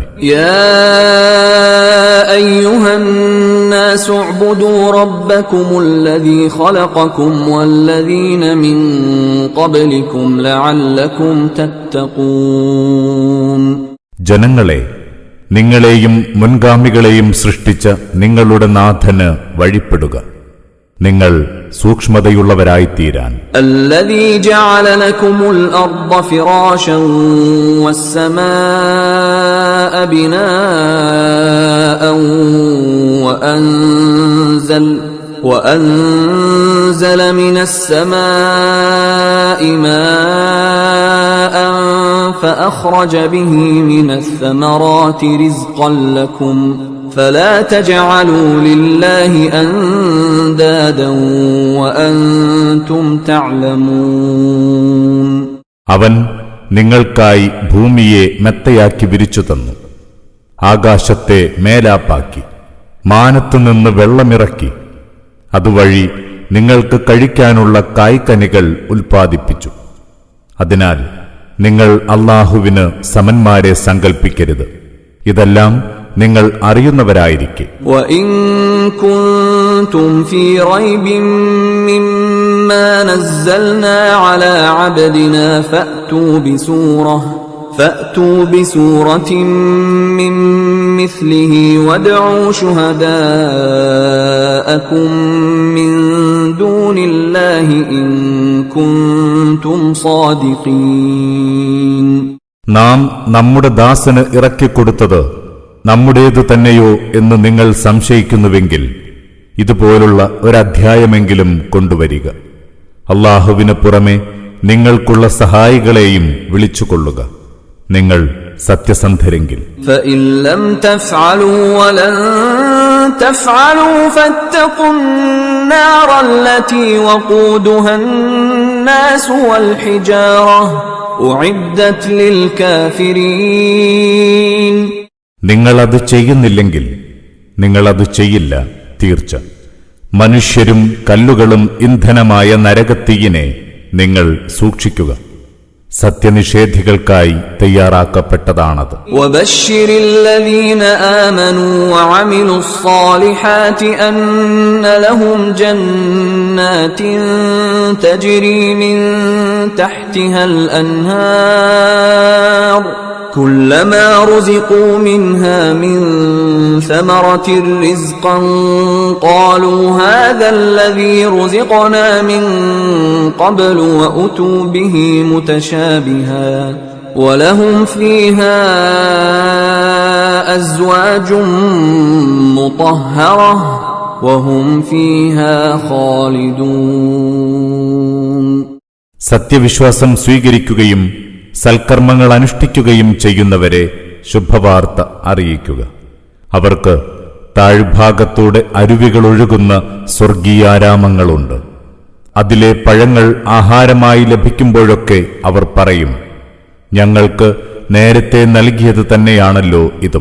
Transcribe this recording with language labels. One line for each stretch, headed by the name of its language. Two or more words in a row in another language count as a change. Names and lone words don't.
Arabic: يا أيها الناس اعبدوا ربكم الذي خلقكم والذين من قبلكم لعلكم تتقون.
Malayalam: ജനങ്ങളെ, നിങ്ങളെയും മുൻഗാമികളെയും സൃഷ്ടിച്ച നിങ്ങളുടെ നാഥന് വഴിപ്പെടുക, നിങ്ങൾ സൂക്ഷ്മതയുള്ളവരായിത്തീരാൻ.
Arabic: الذي جعل لكم الأرض فراشا والسماء بناء وأنزل من السماء ماء فأخرج به من الثمرات رزقا لكم فلا تجعلوا لله أندادا وأنتم تعلمون.
Malayalam: അവൻ നിങ്ങൾക്കായി ഭൂമിയെ മെത്തയാക്കി വിരിച്ചു തന്നു, ആകാശത്തെ മേലാപ്പാക്കി, മാനത്തുനിന്ന് വെള്ളമിറക്കി, അതുവഴി നിങ്ങൾക്ക് കഴിക്കാനുള്ള കായ്കനികൾ ഉൽപ്പാദിപ്പിച്ചു. അതിനാൽ നിങ്ങൾ അല്ലാഹുവിന് സമന്മാരെ സങ്കൽപ്പിക്കരുത്. ഇതെല്ലാം നിങ്ങൾ അറിയുന്നവരായിരിക്കെ.
Arabic: وَإِن كُنتُمْ فِي رَيْبٍ مِّمَّا نَزَّلْنَا عَلَى عَبْدِنَا فَأْتُوا بِسُورَةٍ مِّن مِّثْلِهِ وَادْعُوا شُهَدَاءَكُم مِّن دُونِ اللَّهِ إِن كُنتُمْ صَادِقِينَ.
Malayalam: നാം നമ്മുടെ ദാസന് ഇറക്കിക്കൊടുത്തത് നമ്മുടേതു തന്നെയോ എന്ന് നിങ്ങൾ സംശയിക്കുന്നുവെങ്കിൽ ഇതുപോലുള്ള ഒരധ്യായമെങ്കിലും കൊണ്ടുവരിക. അല്ലാഹുവിന് പുറമെ നിങ്ങൾക്കുള്ള സഹായികളെയും വിളിച്ചുകൊള്ളുക, നിങ്ങൾ സത്യസന്ധരെങ്കിൽ.
Arabic: فَإِن لَّمْ تَفْعَلُوا وَلَن تَفْعَلُوا فَاتَّقُوا النَّارَ الَّتِي وَقُودُهَا النَّاسُ وَالْحِجَارَةُ أُعِدَّتْ لِلْكَافِرِينَ.
Malayalam: നിങ്ങളത് ചെയ്യുന്നില്ലെങ്കിൽ നിങ്ങളത് ചെയ്യില്ല, തീർച്ച. മനുഷ്യരും കല്ലുകളും ഇന്ധനമായ നരകത്തീയിനെ നിങ്ങൾ സൂക്ഷിക്കുക, സത്യനിഷേധികൾക്കായി തയ്യാറാക്കപ്പെട്ടതാണത്.
Arabic: وَبَشِّرِ الَّذِينَ آمَنُوا وَعَمِلُوا الصَّالِحَاتِ أَنَّ لَهُمْ جَنَّاتٍ تَجْرِي مِن تَحْتِهَا الْأَنْهَارُ كُلَّمَا رُزِقُوا مِنْهَا مِن ثَمَرَةٍ رِزْقًا قَالُوا هَذَا الَّذِي رُزِقْنَا مِن قَبْلُ وَأُتُوا بِهِ مُتَشَابِهًا وَلَهُمْ فِيهَا أَزْوَاجٌ مُطَهَّرَةٌ وَهُمْ فِيهَا خَالِدُونَ.
Malayalam: സത്യവിശ്വാസം സ്വീകരിക്കുകയും സൽക്കർമ്മങ്ങൾ അനുഷ്ഠിക്കുകയും ചെയ്യുന്നവരെ ശുഭവാർത്ത അറിയിക്കുക. അവർക്ക് താഴ്ഭാഗത്തൂടെ അരുവികളൊഴുകുന്ന സ്വർഗീയാരാമങ്ങളുണ്ട്. അതിലെ പഴങ്ങൾ ആഹാരമായി ലഭിക്കുമ്പോഴൊക്കെ അവർ പറയും, ഞങ്ങൾക്ക് നേരത്തെ നൽകിയത് തന്നെയാണല്ലോ ഇതും.